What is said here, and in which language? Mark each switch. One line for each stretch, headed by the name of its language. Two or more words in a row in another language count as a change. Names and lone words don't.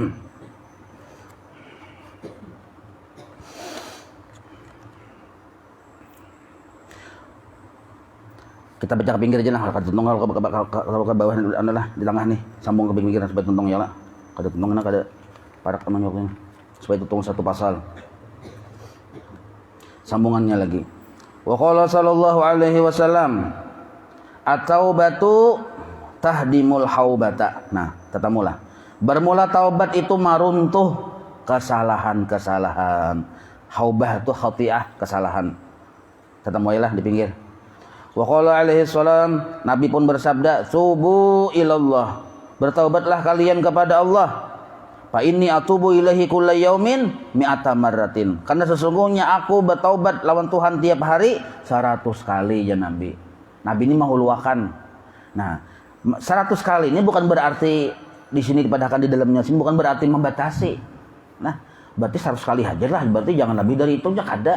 Banjar: Kita baca ke pinggir aja lah, kada tuntung kalau ke bawah adalah di tengah nih, sambung ke pinggir supaya tuntung ya lah. Kada tuntung na kada parak teman nyoknya. Supaya tuntung satu pasal. Sambungannya lagi.
Arabic: وقال صلى الله عليه وسلم التوبة تهدم الحوبة. Nah, tetamulah.
Banjar: Bermula taubat itu maruntuh kesalahan-kesalahan. Haubah itu khati'ah, kesalahan. Tetamulah di pinggir.
Arabic: وقال عليه السلام,
Banjar: Nabi pun bersabda,
Arabic: "توبوا إلى الله."
Banjar: Bertaubatlah kalian kepada Allah.
Arabic: فإني أتوب إليه كل يوم مائة مرة.
Banjar: Karena sesungguhnya aku bertaubat lawan Tuhan tiap hari 100 kali ya Nabi. Nabi ini menghuluakan. Nah, 100 kali ini bukan berarti di sini dipadahkan di dalamnya sini bukan berarti membatasi. Nah, berarti 100 kali aja lah, berarti jangan lebih dari itu aja kada.